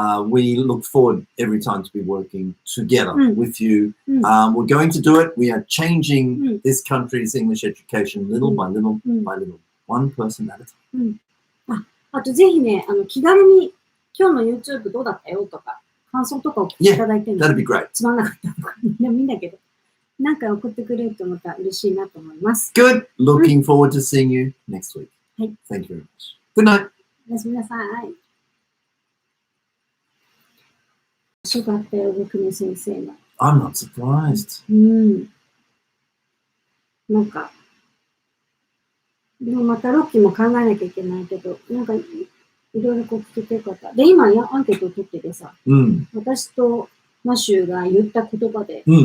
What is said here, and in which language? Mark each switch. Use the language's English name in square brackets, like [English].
[English] We look forward every time to be working together with you. We're going to do it. We are changing this country's English education little by little by little. One person at a time. [Japanese] あとぜひね、気軽に今日の YouTube どうだったよとか、感想とかを聞いていただいても、 [English] that'd be great. [Japanese] つまんなかったとか、でもいいんだけど、なんか送ってくれるとまた嬉しいなと思います。 [English] Good. Looking forward to seeing you next week. Thank you very much. Good night. [Japanese] おやすみなさい。面白かったよ、僕の先生が。 [English] I'm not surprised. [Japanese] なんか、でもまたロッキーも考えなきゃいけないけど、なんかいろいろこう聞けてよかった。で、今アンケートを取っててさ、私とマシューが言った言葉で、